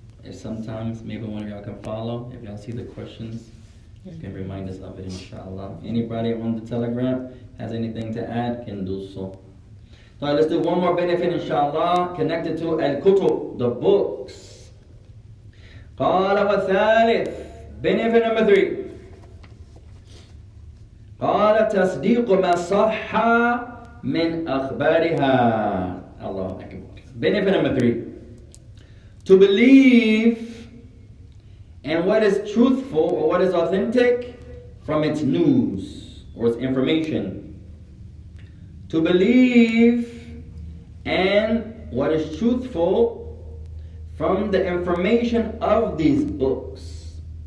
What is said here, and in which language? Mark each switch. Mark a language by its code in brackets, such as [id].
[en] If sometimes, maybe one of y'all can follow. If y'all see the questions, you can remind us of it, inshallah. Anybody on the Telegram has anything to add, can do so. So let's do one more benefit, inshallah, connected to Al-Kutub, the books. [ar] قال والثالث, [en] benefit number 3. [ar] قال تصديق ما صح من أخبارها. [en] Allah Akbar. Benefit number 3. To believe in what is truthful or what is authentic from its news or its information. To believe in what is truthful from the information of these books.